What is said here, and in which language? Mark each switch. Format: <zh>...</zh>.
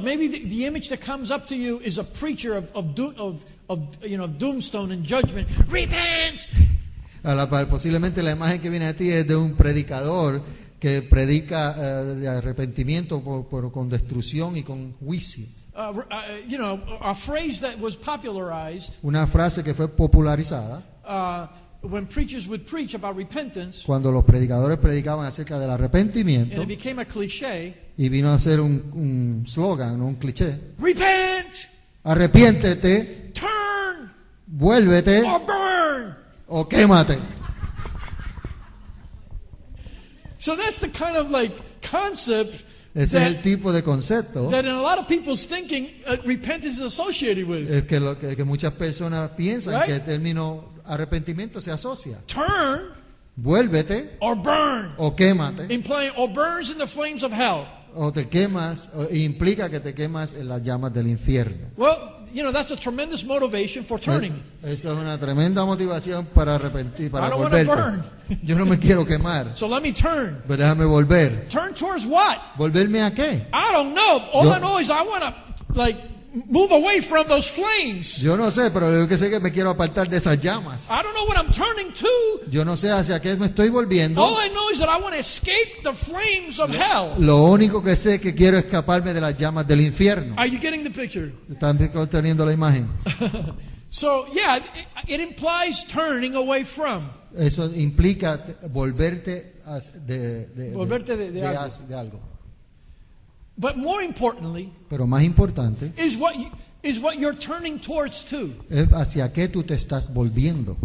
<en>Maybe the image that comes up to you is a preacher of doomstone and judgment. Repent.</en> <es>Posiblemente la imagen que viene a ti es de un predicador que predica de arrepentimiento con destrucción y con juicio.</es> <en>A phrase that was popularized</en> <es>Una frase que fue popularizada</es> <en>when preachers would preach about repentance,</en> <es>cuando los predicadores predicaban acerca del</es> <en>and</en> <es>arrepentimiento,</es> <en>it became a cliche,</en> <es>y vino a ser un slogan, un cliché,</es> <en>repent,</en> <es>arrepiéntete,</es> <en>turn,</en> <es>vuélvete</es> <en>or burn.</en> <es>o quémate.</es> <en>So that's the kind of like concept</en> <es>Ese es el tipo de concepto</es> <en>that in a lot of people's thinking, repentance is associated with.</en> <es>que muchas personas piensan</es> <en>Right?</en> <es>que el término arrepentimiento se asocia.</es> <en>Turn</en> <es>Vuélvete</es> <en>or burn,</en> <es>o quémate,</es> <en>implying or burns in the flames of hell.</en> <es>o te quemas, implica que te quemas en las llamas del infierno.</es> <en>Well, that's a tremendous motivation for turning.</en> <es>Eso es una tremenda motivación para arrepentir, para</es> <en>I don't wanna</en> <es>volverte. Yo no me quiero quemar,</es> <en>So let me turn.</en> <es>pero déjame volver.</es> <en>Turn towards what?</en> <es>¿Volverme a qué?</es> <en>I don't know. All</en> <es>Yo-</es> <en>I know is I want to move away from those flames.</en> <es>Yo no sé, pero yo que sé que me quiero apartar de esas llamas.</es> <en>I don't know what I'm turning to.</en> <es>Yo no sé hacia qué me estoy volviendo.</es> <en>All I know is that I want to escape the flames of hell.</en> <es>Lo único que sé es que quiero escaparme de las llamas del infierno.</es> <en>Are you getting the picture?</en> <es>¿Están teniendo la imagen?</es> <en>So, yeah, it implies turning away from.</en> <es>Eso implica volverte Volverte de algo. de algo.</es> <en>But more importantly,</en> <es>Pero más importante</es> <en>is what you're turning towards too.</en> <es>es hacia qué tú te estás volviendo.</es>